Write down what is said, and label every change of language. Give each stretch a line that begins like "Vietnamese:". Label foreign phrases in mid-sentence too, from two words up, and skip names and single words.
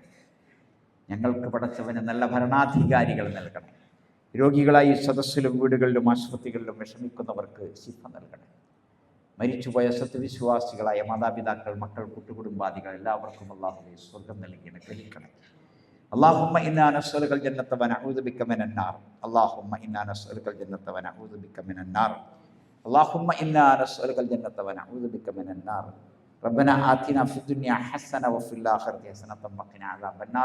Malayalam: ഞങ്ങൾക്ക് പടച്ചവന് നല്ല ഭരണാധികാരികൾ നൽകണം. രോഗികളായി സദസ്സിലും വീടുകളിലും ആശുപത്രികളിലും വിഷമിക്കുന്നവർക്ക് ശിഫ നൽകണം. മരിച്ചുപോയ സത്യവിശ്വാസികളായ മാതാപിതാക്കൾ, മക്കൾ, കുട്ടുകുടുംബാദികൾ എല്ലാവർക്കും അല്ലാഹുവേ സ്വർഗം നൽകി അനുഗ്രഹിക്കണം.
Arabic: اللهم إنا نسألك الجنة ونعوذ بك من النار. اللهم إنا نسألك الجنة ونعوذ بك من النار. اللهم إنا نسألك الجنة ونعوذ بك من النار. ربنا آتنا في الدنيا حسنة وفي الآخرة حسنة وقنا عذاب النار.